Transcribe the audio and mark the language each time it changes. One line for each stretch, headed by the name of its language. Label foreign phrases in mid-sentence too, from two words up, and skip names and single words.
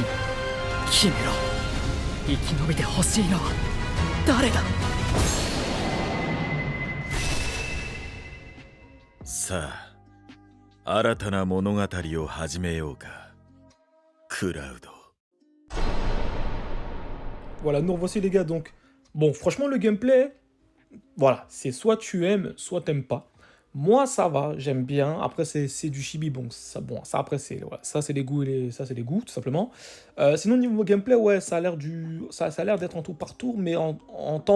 Japanese: 決めろ。生き延びてほしいのは誰だ。さあ新たな物語を始めようかクラウド
French: Voilà, nous revoici les gars, donc... Bon, franchement, le gameplay, voilà, c'est soit tu aimes, soit t'aimes pas. Moi, ça va, j'aime bien. Après, c'est du chibi, bon, ça après, c'est voilà, ça, c'est les goûts, ça, c'est les goûts, tout simplement. Sinon, niveau gameplay, ouais, ça a l'air ça a l'air d'être en tour par tour, mais en temps réel en même temps.